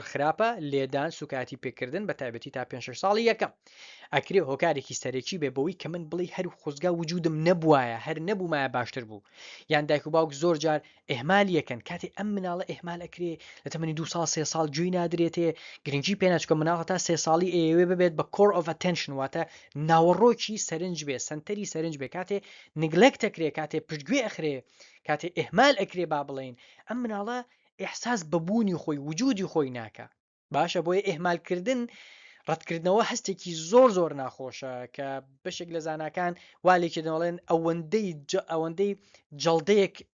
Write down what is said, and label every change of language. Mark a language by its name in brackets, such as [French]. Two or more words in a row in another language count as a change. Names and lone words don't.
[Central Kurdish] خراپە لێدان سوکاتی پێکردن بە تایبەتی تا 5 ساڵی یەکەم ئەکرێ هۆکارێکی سەرەکی بێ بەوەی کە من بڵێ هەر خۆزگا وجودم نەبوایە هەر نەبوومایە باشتر بوو یان دایک و باوک زۆر جار ئێهمال یەکەن کاتێ ئەم مناڵە ئێهمال ئەکرێ لە تەمەنی 2 ساڵ 3 ساڵ گوێی نادرێتێ گرنگی پێناچکە مناڵە تا 3 ساڵی ئێوێ ببێت بە [English] core of attention [Central Kurdish] واتە ناوەڕۆکی سەرنج بێ سنتەری سەرنج بێ کاتێ نگلکت ئەکرێ کاتێ پشتگوێ ئەخرێ کاتێ ئێهمال ئەکرێ با بڵێن ئەم مناڵە ئێحساس بەبوونی خۆی وجودی خۆی ناکە باشە بۆیە ئێهمالکردن ڕەتکردنەوە هەستێکی زۆر زۆر ناخۆشە کە بەشێک لە زانکان والێکی دەڵێن ئەوەندەی جەڵدەیەک